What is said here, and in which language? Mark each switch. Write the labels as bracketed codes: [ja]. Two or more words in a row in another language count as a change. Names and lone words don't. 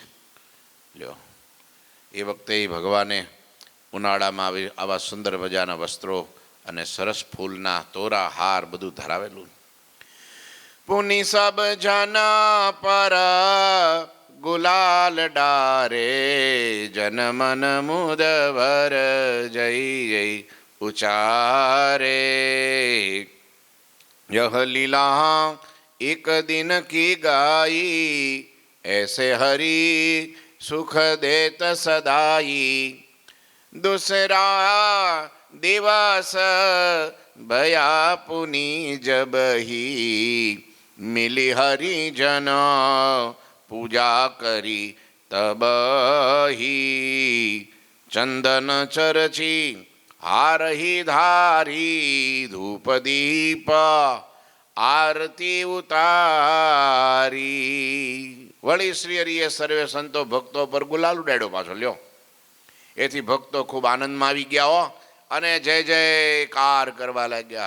[gu] લ્યો, એ વખતે ભગવાને ઉનાળામાં આવા સુંદર મજાના વસ્ત્રો અને સરસ ફૂલના તોરા હાર બધું ધરાવેલું. [hi] पुनि सब जना पर गुलाल डारे, जन मन मुदवर जय जय उचारे. यह लीला एक दिन की गाई, ऐसे हरि सुख देत सदाई. दूसरा दिवस भया पुनि जब ही, मिली हरिजन पूजा करी तब ही. चंदन चरची हारही धारी, धूप दीप आरती उतारी. [gu] વળી શ્રી હરિએ સર્વે સંતો ભક્તો પર ગુલાલ ઉડાડ્યો પાછો. લ્યો, એથી ભક્તો ખૂબ આનંદમાં આવી ગયા હો અને જય જયકાર કરવા લાગ્યા.